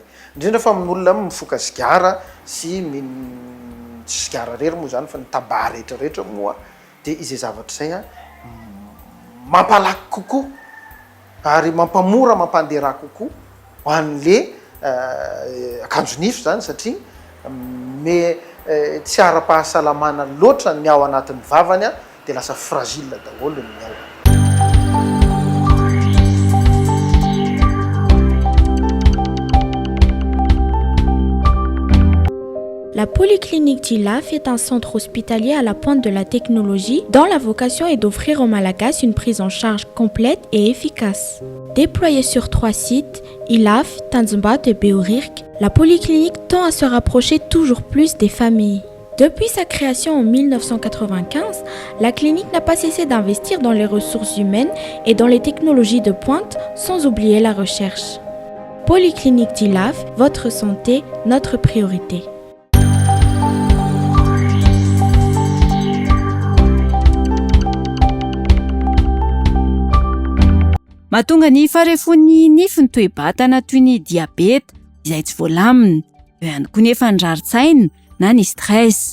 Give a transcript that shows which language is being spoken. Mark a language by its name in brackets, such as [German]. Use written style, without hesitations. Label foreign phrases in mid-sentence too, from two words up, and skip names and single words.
[Malagasy] Indrindra fa amin'olona mifoka sigara sy tsy sigara rery moa zany fa ny tabac rehetrarehetra moa de izay zavatra zay mampalaky kokoa ary mampamora mampandera kokoa ho an'le akanjo nify zany satria tsy ara-pahasalamana loatra ny ao anatin'ny vavany de lasa fragile daholo ny ao. [French] La Polyclinique d'Ilaf est un centre hospitalier à la pointe de la technologie dont la vocation est d'offrir aux Malagasy une prise en charge complète et efficace. Déployée sur 3 sites, Ilaf, Tanzimbat et Beorirk, la Polyclinique tend à se rapprocher toujours plus des familles. Depuis sa création en 1995, la clinique n'a pas cessé d'investir dans les ressources humaines et dans les technologies de pointe, sans oublier la recherche. Polyclinique d'Ilaf, votre santé, notre priorité. [Malagasy] Mahatonga ny farefon'ny nify ny toe-batana toy ny diabeta izay tsy voalamina, eo ihany koa nefa ny rarin-tsaina na ny stress.